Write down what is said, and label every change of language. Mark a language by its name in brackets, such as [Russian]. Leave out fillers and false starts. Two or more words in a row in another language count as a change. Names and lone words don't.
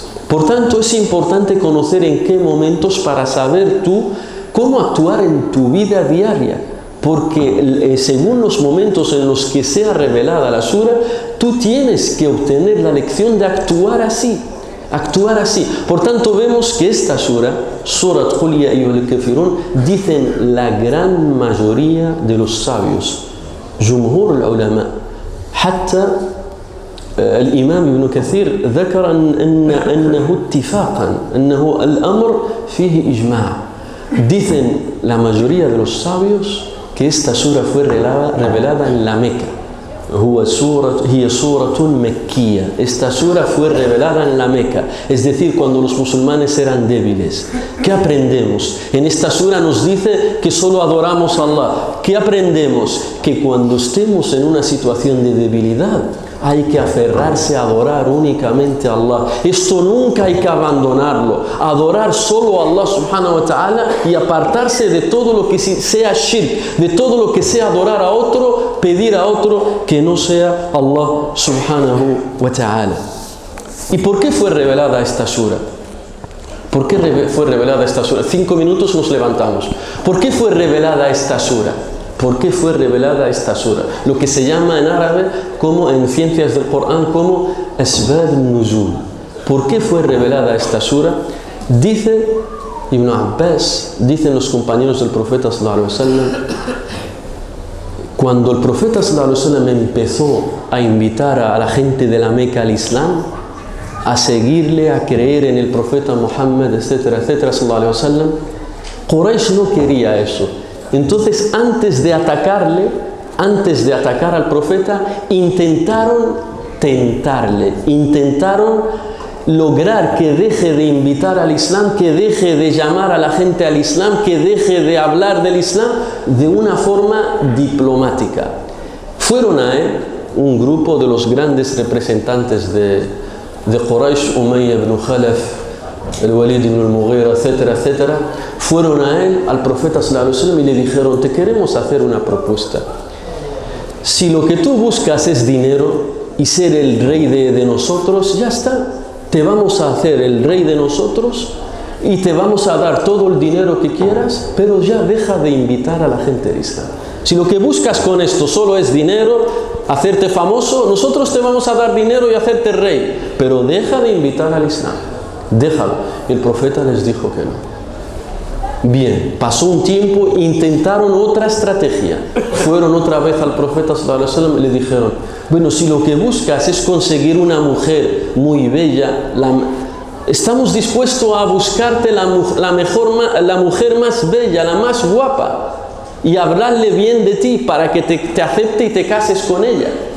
[Spanish] Por tanto, es importante conocer en qué momentos para saber tú cómo actuar en tu vida diaria. Porque según los momentos en los que sea revelada la sura, tú tienes que obtener la lección de actuar así. Por tanto, vemos que esta sura, Surat Qul ya ayyuhal kafirun, dicen la gran mayoría de los sabios, [Arabic] جمهور العلماء, حتى الإمام ابن كثير ذكر أنه اتفاقا أنه الأمر فيه إجماع. [Spanish] Dicen la mayoría de los sabios que esta sura fue revelada en la Meca. [Arabic] هي سورة مكية. [Spanish] Esta sura fue revelada en la Meca, es decir, cuando los musulmanes eran débiles. ¿Qué aprendemos? En esta sura nos dice que solo adoramos a Allah. ¿Qué aprendemos? Que cuando estemos en una situación de debilidad, hay que aferrarse a adorar únicamente a Allah. Esto nunca hay que abandonarlo. Adorar solo a Allah [Arabic] سبحانه وتعالى [Spanish] y apartarse de todo lo que sea shirk, de todo lo que sea adorar a otro, pedir a otro que no sea Allah [Arabic] سبحانه وتعالى. [Spanish] ¿Y por qué fue revelada esta sura? ¿Por qué fue revelada esta sura? 5 minutos nos levantamos. ¿Por qué fue revelada esta sura? ¿Por qué fue revelada esta sura? Lo que se llama en árabe, como en ciencias del Corán, como [Arabic] أسباب نزول. [Spanish] ¿Por qué fue revelada esta sura? Dice Ibn Abbas, dicen los compañeros del profeta [Arabic] صلى الله عليه وسلم, [Spanish] cuando el profeta [Arabic] صلى الله عليه وسلم [Spanish] empezó a invitar a la gente de la Meca al Islam, a seguirle, a creer en el profeta Muhammad, etcétera, etcétera, [Arabic] صلى الله عليه وسلم, [Spanish] Quraysh no quería eso. Entonces, antes de atacar al profeta, intentaron tentarle, intentaron lograr que deje de invitar al Islam, que deje de llamar a la gente al Islam, que deje de hablar del Islam de una forma diplomática. Fueron a él un grupo de los grandes representantes de Quraysh, Umayya ibn Khalaf, el Walid ibn al-Mughira, etcétera, etcétera, fueron a él, al profeta [Arabic] صلى الله عليه وسلم, [Spanish] y le dijeron: te queremos hacer una propuesta. Si lo que tú buscas es dinero y ser el rey de nosotros, ya está. Te vamos a hacer el rey de nosotros y te vamos a dar todo el dinero que quieras, pero ya deja de invitar a la gente de Islam. Si lo que buscas con esto solo es dinero, hacerte famoso, nosotros te vamos a dar dinero y hacerte rey, pero deja de invitar al Islam. Déjalo. Y el profeta les dijo que no. Bien, pasó un tiempo, intentaron otra estrategia. Fueron otra vez al profeta [Arabic] صلى الله عليه وسلم [Spanish] y le dijeron: bueno, si lo que buscas es conseguir una mujer muy bella, estamos dispuestos a buscarte la mujer más bella, la más guapa, y hablarle bien de ti para que te acepte y te cases con ella.